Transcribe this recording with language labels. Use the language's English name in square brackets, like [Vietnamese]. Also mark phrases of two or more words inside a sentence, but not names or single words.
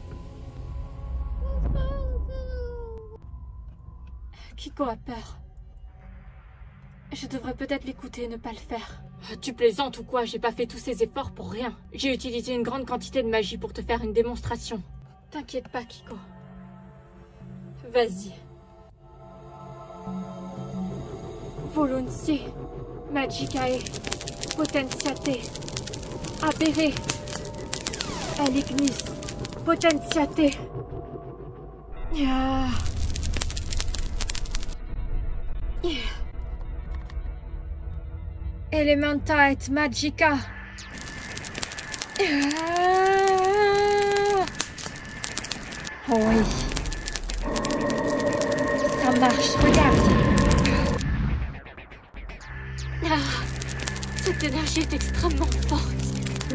[French] Kiko a peur. Je devrais peut-être l'écouter et ne pas le faire. Tu plaisantes ou quoi? J'ai pas fait tous ces efforts pour rien. J'ai utilisé une grande quantité de magie pour te faire une démonstration. T'inquiète pas, Kiko. Vas-y. Voluncie, Magicae, Potentiate, Abere, Elignis, Potentiate. [Latin] Ah. Elementa et Magica. [French] Oh oui. Ça marche, regarde. Ah, cette énergie est extrêmement forte.